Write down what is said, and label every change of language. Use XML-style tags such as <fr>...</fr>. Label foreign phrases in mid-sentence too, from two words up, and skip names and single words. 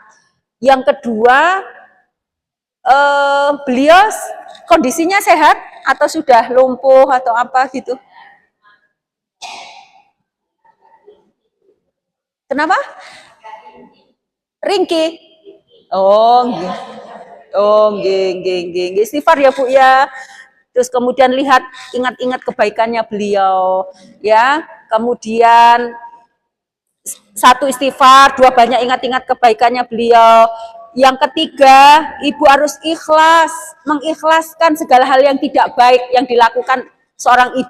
<id>Yang kedua, beliau kondisinya sehat atau sudah lumpuh atau apa gitu? Kenapa? Ringkih. Oh, nggih.</id> <jv>Oh, nggih, nggih, nggih.</jv> <id>Istighfar ya, Bu ya. Terus kemudian lihat, ingat-ingat kebaikannya beliau, ya. Kemudian satu istighfar, dua banyak ingat-ingat kebaikannya beliau. Yang ketiga, ibu harus ikhlas, mengikhlaskan segala hal yang tidak baik yang dilakukan seorang ibu.</id>